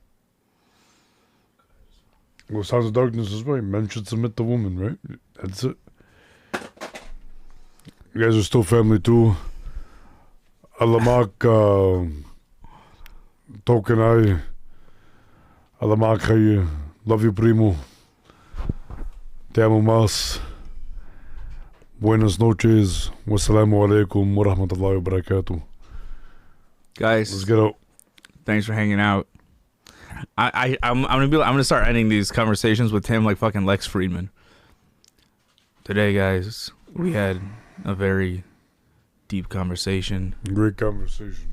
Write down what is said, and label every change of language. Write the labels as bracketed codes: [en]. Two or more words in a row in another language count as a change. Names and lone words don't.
[en] Well, Sounds of Darkness is right. Men should submit to women, right? That's it. You guys are still family too. Alamak, Token I. Alamak, Haye. Love you, [es] primo. Te amo más. Buenas noches. [ar] وعليكم السلام ورحمة الله وبركاته. [en] Guys, let's get out. Thanks for hanging out. I'm gonna start ending these conversations with Tim like fucking Lex Friedman. Today, guys, we had a very deep conversation. Great conversation.